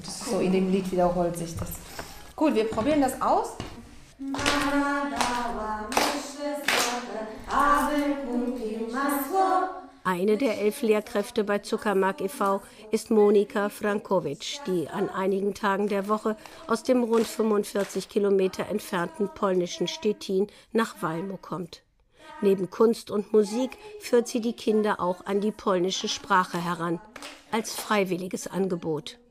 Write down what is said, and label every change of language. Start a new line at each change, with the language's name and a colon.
German: Das ist so, in dem Lied wiederholt sich das. Gut, wir probieren das aus.
Polish: Mama dała myszy zdrowe, aby kupił masło.
German: Eine der 11 Lehrkräfte bei Zuckermark e.V. ist Monika Frankowitsch, die an einigen Tagen der Woche aus dem rund 45 Kilometer entfernten polnischen Stettin nach Valmo kommt. Neben Kunst und Musik führt sie die Kinder auch an die polnische Sprache heran, als freiwilliges Angebot.